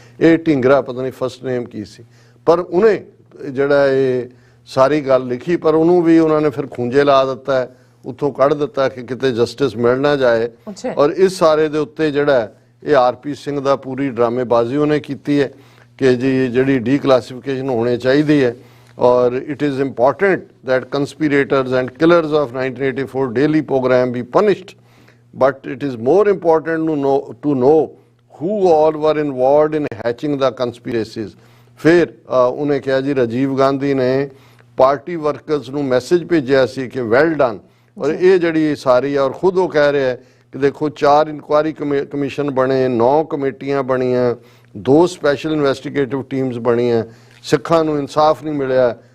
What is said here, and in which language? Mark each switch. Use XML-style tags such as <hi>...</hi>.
<pa>ਇਹ ਢੀਂਗਰਾ ਪਤਾ ਨਹੀਂ</pa> <en>first name</en> <pa>ਕੀ ਸੀ, ਪਰ ਉਹਨੇ ਜਿਹੜਾ ਇਹ ਸਾਰੀ ਗੱਲ ਲਿਖੀ, ਪਰ ਉਹਨੂੰ ਵੀ ਉਹਨਾਂ ਨੇ ਫਿਰ ਖੂੰਜੇ ਲਾ ਦਿੱਤਾ, ਉੱਥੋਂ ਕੱਢ ਦਿੱਤਾ ਕਿ ਕਿਤੇ ਜਸਟਿਸ ਮਿਲ ਨਾ ਜਾਏ। ਔਰ ਇਸ ਸਾਰੇ ਦੇ ਉੱਤੇ ਜਿਹੜਾ ਇਹ ਆਰਪੀ ਸਿੰਘ ਦਾ ਪੂਰੀ ਡਰਾਮੇਬਾਜ਼ੀ ਉਹਨੇ ਕੀਤੀ ਹੈ ਕਿ ਜੀ ਜਿਹੜੀ ਡੀਕਲਾਸੀਫਿਕੇਸ਼ਨ ਹੋਣੀ ਚਾਹੀਦੀ ਹੈ। ਔਰ</pa> <en>It is important that conspirators and killers of 1984 daily program be punished, but it is more important to know who all were involved in hatching the conspiracies।</en> <pa>ਫਿਰ ਉਹਨੇ ਕਿਹਾ ਜੀ ਰਾਜੀਵ ਗਾਂਧੀ ਨੇ ਪਾਰਟੀ ਵਰਕਰਸ ਨੂੰ ਮੈਸੇਜ ਭੇਜਿਆ ਸੀ ਕਿ</pa> <en>Well done.</en> <pa>ਔਰ ਇਹ ਜਿਹੜੀ ਸਾਰੀ ਔਰ ਖੁਦ ਉਹ ਕਹਿ ਰਿਹਾ ਕਿ ਦੇਖੋ 4 ਇਨਕੁਆਇਰੀ ਕਮਿਸ਼ਨ ਬਣੇ, 9 ਕਮੇਟੀਆਂ ਬਣੀਆਂ, 2 ਸਪੈਸ਼ਲ ਇਨਵੈਸਟੀਗੇਟਿਵ ਟੀਮਸ ਬਣੀਆਂ, ਸਿੱਖਾਂ ਨੂੰ ਇਨਸਾਫ ਨਹੀਂ ਮਿਲਿਆ।</pa>